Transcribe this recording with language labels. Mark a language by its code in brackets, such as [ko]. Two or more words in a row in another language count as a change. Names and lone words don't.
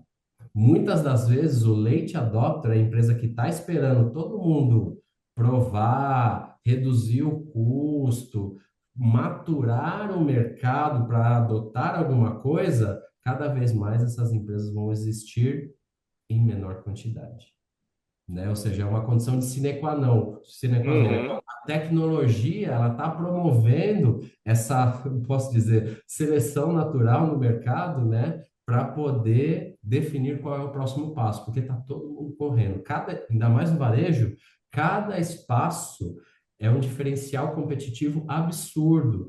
[pt] Muitas das vezes, o [en] late adopter, [pt] a empresa que está esperando todo mundo provar, reduzir o custo, maturar o mercado para adotar alguma coisa, cada vez mais essas empresas vão existir em menor quantidade, né? Ou seja, é uma condição de [la] sine qua non. Sine qua non. [pt] A tecnologia, ela está promovendo essa, posso dizer, seleção natural no mercado, né? Para poder definir qual é o próximo passo, porque está todo mundo correndo. Ainda mais no varejo, cada espaço é um diferencial competitivo absurdo.